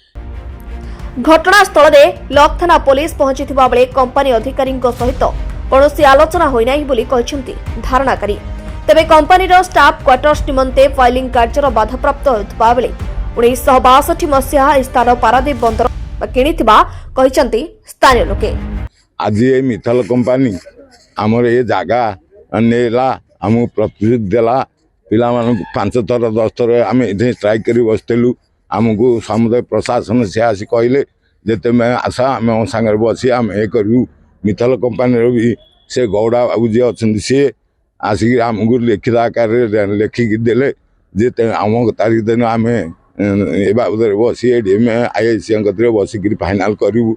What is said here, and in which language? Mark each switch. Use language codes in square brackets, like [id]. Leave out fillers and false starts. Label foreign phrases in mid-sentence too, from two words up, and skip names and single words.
[or] ଘଟଣାସ୍ଥଳରେ ଲକ୍ ଥାନା पुलिस ପହଞ୍ଚିଥିବା ବେଳେ କମ୍ପାନୀ ଅଧିକାରୀଙ୍କ ସହିତ କୌଣସି ଆଲୋଚନା ହୋଇନାହିଁ ବୋଲି କହିଛନ୍ତି ଧାରଣାକାରୀ। ତେବେ କମ୍ପାନୀର [en] staff quarters [or] ନିମନ୍ତେ ଫାଇଲିଂ କାର୍ଯ୍ୟର ବାଧାପ୍ରାପ୍ତ ହେଉଥିବା ବେଳେ 1962 ମସିହା ଏହି ସ୍ଥାନ ପାରାଦୀପ ବନ୍ଦର କିଣିଥିବା କହିଛନ୍ତି ସ୍ଥାନୀୟ ଲୋକେ। ଆଜି ଏଇ ମିତ୍ତଲ କମ୍ପାନି ଆମର ଏଇ ଜାଗା ନେଲା ଆମି ପ୍ରତିଶ୍ରୁତି ଦେଲା পিলাମାନଙ୍କୁ 5 ଥର 10 ଥର ଆମେ ଏଠି ଷ୍ଟ୍ରାଇକ୍ କରି ବସିଥିଲୁ। ଆମକୁ ସମୁଦାୟ ପ୍ରଶାସନ ସେ ଆସି କହିଲେ ଯେ ତୁମେ ଆସ ଆମେ ଆମ ସାଙ୍ଗରେ ବସି ଆମେ ଏ କରିବୁ। ମିତ୍ତଲ କମ୍ପାନୀର ବି ସେ ଗୌଡ଼ା ବାବୁ ଯିଏ ଅଛନ୍ତି ସିଏ ଆସିକି ଆମକୁ ଲିଖିତ ଆକାରରେ ଲେଖିକି ଦେଲେ ଯେ ଅମକ ତାରିଖ ଦିନ ଆମେ ଏ ବାବଦରେ ବସି ଏଡିଏମ୍ ଆଇଆଇସିଙ୍କ କତିରେ ବସିକିରି ଫାଇନାଲ୍ କରିବୁ।